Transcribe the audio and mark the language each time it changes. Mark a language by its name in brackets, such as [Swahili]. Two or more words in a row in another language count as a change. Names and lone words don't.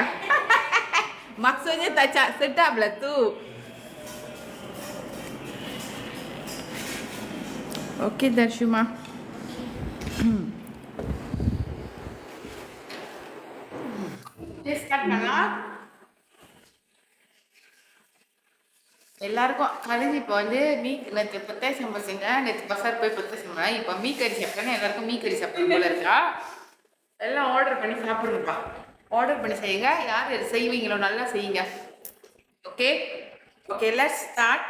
[Malay] Maksudnya tak sedap lah tu. Okey Darshuma. Dia start nak [Tamil] எல்லாருக்கும் கலைஞ்சி இப்போ வந்து நேற்று பத்தாய் சம்பளம் செஞ்சேன், நேற்று பசார் போய் பத்தாய் சம்பளம், இப்போ மீக்கறி சாப்பிட்டேன்னா எல்லாருக்கும் மீக்கறி சாப்பிடணும் போல இருக்கா. எல்லாம் ஆர்டர் பண்ணி சாப்பிடுங்கப்பா. ஆர்டர் பண்ணி செய்யுங்க. யார் யார் செய்வீங்களோ நல்லா செய்யுங்க. [English] okay okay, let's start.